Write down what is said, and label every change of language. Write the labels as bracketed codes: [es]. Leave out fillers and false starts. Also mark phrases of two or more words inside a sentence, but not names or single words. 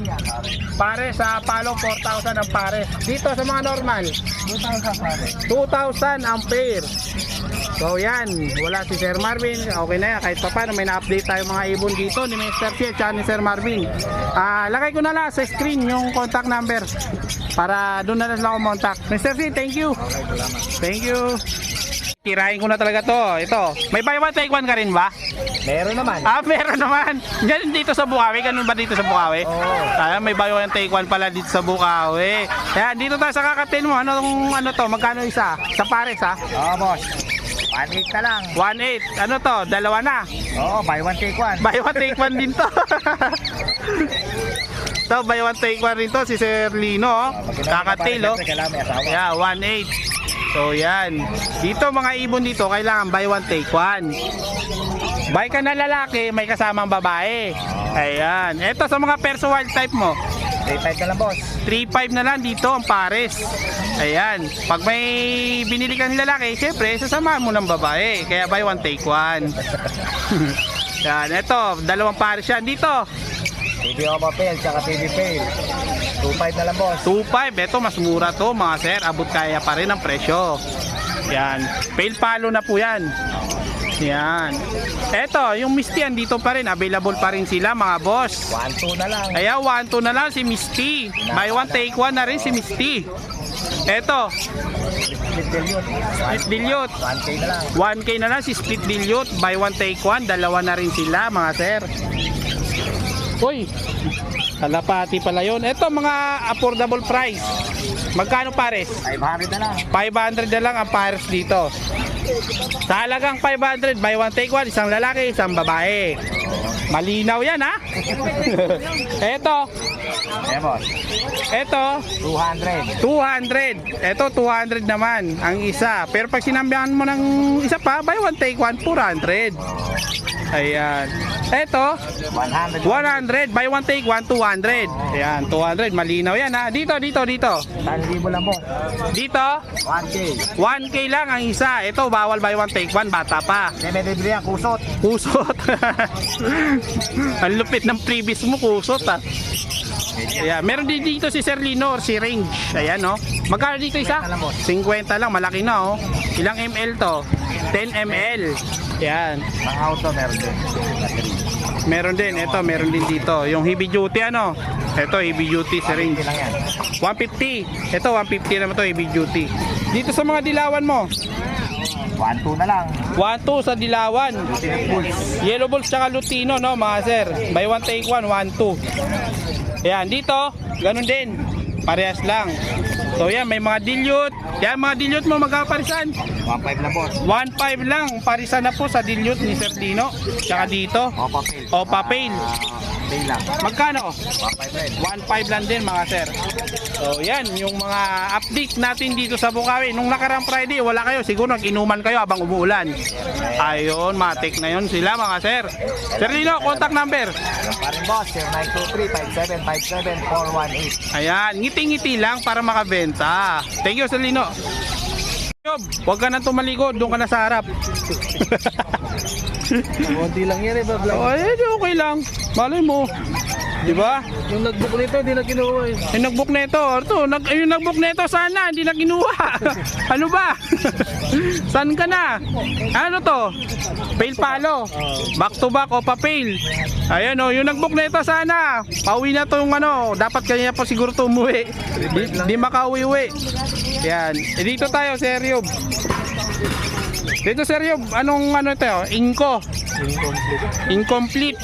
[tl] 4,000. Pare sa palo, 4,000 ang pare. Dito sa mga normal, 2,000 pare. 2,000 ang pair. So yan, wala si Sir Marvin. Okay na yan, kahit pa paano may na-update tayo mga ibon dito ni Mr. C at ni Sir Marvin. Lagay ko na lang sa screen yung [en] contact number [tl] para doon na lang ako contact. [en] Mr. C, thank you. Thank you. [tl] Tirahin ko na talaga to. Ito, may [en] buy one take one [tl] ka rin ba? Meron naman. Meron naman. Ganun dito sa Bukawi. Ganun ba dito sa Bukawi? Oo. May [en] buy one take one [tl] pala dito sa Bukawi. Kaya dito tayo sa kakatin mo. Ano to? Magkano isa? Sa pares ha? Oo, boss. 1,800 na lang. 1.8. Ano to? Dalawa na. Oo, [en] buy one take one. Buy one take one [tl] din to. [en] So, buy one take one [tl] rin to. Si Sir Lino. Oh. Kakatil. Oh. Kailangan may asawa. Yeah, 1.8. So, yan. Dito mga ibon dito, kailangan [en] buy one take one. [tl] Buy ka na lalaki, may kasamang babae. Ayan. Ito sa mga perso [en] wild type [tl] mo. 3,500 na lang, boss. 3.5 na lang dito ang pares. Ayan. Pag may binili kang lalaki, syempre, sasamahan mo ng babae. Kaya [en] buy one take one. [tl] Yan. Ito, dalawang pares yan. Dito, TV Opa Pail, tsaka TV Pail. 2,500 na lang, boss. 2.5. Ito, mas mura to mga sir. Abot kaya pa rin ang presyo. Yan. Pail palo na po yan. Yan. Eto, yung Misty dito pa rin. Available pa rin sila mga boss. 1,200 na lang. Kaya 1-2 na lang si Misty. [en] Buy one take one [tl] na rin si Misty. Eto, Split dilute. Split Dilute. 1K na lang. 1K na lang si Split Dilute. [en] Buy one take one. [tl] Dalawa na rin sila mga sir. Uy, kalapati pala yun. Eto, mga [en] affordable price. [tl] Magkano pares? 500 na lang. 500 na lang ang pares dito. Sa halagang 500, [en] buy one take one, [tl] isang lalaki, isang babae. Malinaw yan ha. Eto, Ayan, boss. eto, 200. 200. Eto, 200 naman ang isa. Pero pag sinambihan mo ng isa pa, [en] buy one take one, 400. [tl] Ayan. Eto, 100. [en] 100. Buy one take one, 200. [tl] Ayan, 200. Malinaw yan ha. Dito, dito, dito. 1,000 lang, boss. Dito, 1K. 1K lang ang isa. Ito, bawal [en] buy one take one, [tl] bata pa. May libre yan, kusot. Kusot. Ang lupit ng previous mo, kusot ah. Yeah, meron din dito si Sir Lino or si Range. Ayan no. Magkano dito isa? 50 lang, malaki na oh. Ilang ml to? 10 ml. Yan. Pang auto meron din. Meron din, ito, meron din dito. Yung [en] heavy duty [tl] ano? Ito, [en] heavy duty syringe. [tl] Lang yan. 150. Ito, 150 naman to, [en] heavy duty. [tl] Dito sa mga dilawan mo, 1-2 na lang. 1-2 sa dilawan. [en] Yellow balls [tl] tsaka lutino, no, mga sir. [en] Buy one, take one, 1-2. [tl] Ayan, dito, ganun din. Parehas lang. So, yan, may mga dilute. Yan, mga dilute mo, magkaparisan. 1-5 na boss. 1.5 lang, parisan na po sa dilute ni Sir Dino. Tsaka dito, O papel. o papel. Day lang. Magkano? 1-5 rin. 1.5 lang din mga sir. So yan, yung mga update natin dito sa Bukawi. Nung nakarang Friday, wala kayo. Siguro nag-inuman kayo habang umuulan. Ayun, matik na yun sila mga sir. Sir Dino, [en] contact number. [tl] Pa rin boss, 0923-5757-418. Ayan, ngiti-ngiti lang para makabenta. [en] Thank you, Sir Lino. [tl] Yob, huwag ka na tumalikod, doon ka na sa harap. Konti lang yan eh, vlog. Ay, okay lang. Malay mo. Di ba? Yung nagbook nito, di na kinuha eh. Yung nag-book nito, yung nag-book nito sana, hindi na kinuha. Ano ba? Saan ka na? Ano to? Fail palo. [en] Back to back [tl] o pa-fail. Ayan o, yung nag-book nito sana. Pauwi na tong ano, dapat kanya pa siguro to umuwi. Di makauwi-uwi. Yan. E dito tayo, Sir Yob. Dito, Sir Yob, anong ano ito? Inco. Incomplete.